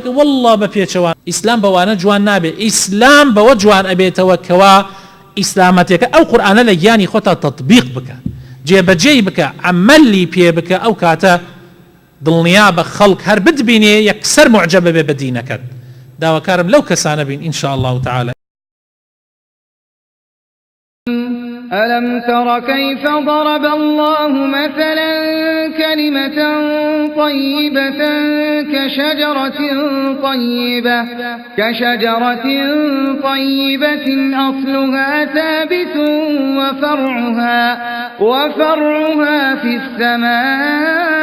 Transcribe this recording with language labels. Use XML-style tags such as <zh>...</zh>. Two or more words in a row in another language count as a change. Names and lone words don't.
<ckb>وەڵڵا بە پێچەوە ئیسلام بەوانە جوان نابێت. ئیسلام بەوە جوان ئەبێتەوە کەوا ئیسلامەتێکە ئەو قورئانە لە گیانی خۆتا تەطبیق بکە، جێبەجێی بکە، عەمەلی پێ بکە. ئەو کاتە دڵنیا بە خەڵک هەر بتبینێ یەکسەر معجەبە بێ بە دینەکەت. داواکارم لەو کەسانە بین</ckb> <ar>إن شاء الله تعالى. ألم تر كيف ضرب الله مثلا كلمة طيبة كشجرة طيبة أصلها ثابت وفرعها في السماء</ar>